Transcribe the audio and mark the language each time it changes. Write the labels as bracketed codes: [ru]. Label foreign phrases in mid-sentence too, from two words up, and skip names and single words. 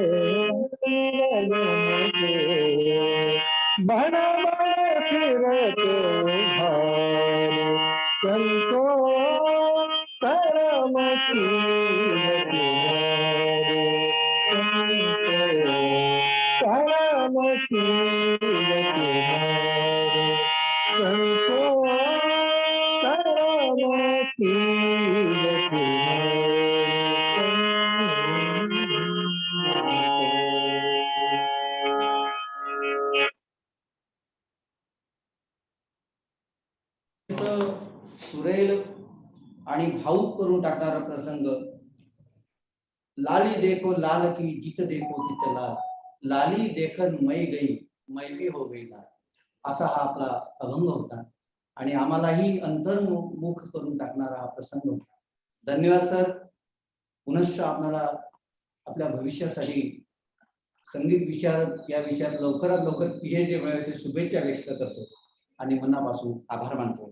[hi] गगन से बड़ बड़ फिरते भार संतो करमती गति करमती गति संतो करमती गति [mr] सुरेल आणि भाऊक करून टाकणारा प्रसंग [hi] लाली देखो लाल की जित देखो तित लाल लाली देखन मै गई मै भी हो गई लाल [mr] असा हा आपला अभंग होता आणि आम्हालाही अंतर्मुख करून टाकणारा हा प्रसंग होता. धन्यवाद सर. पुनश्च आपल्याला आपल्या भविष्यासाठी संगीत विशारद या विषयात लवकरात लवकर PhD मिळवण्याची शुभेच्छा व्यक्त करतो आणि मनापासून आभार मानतो.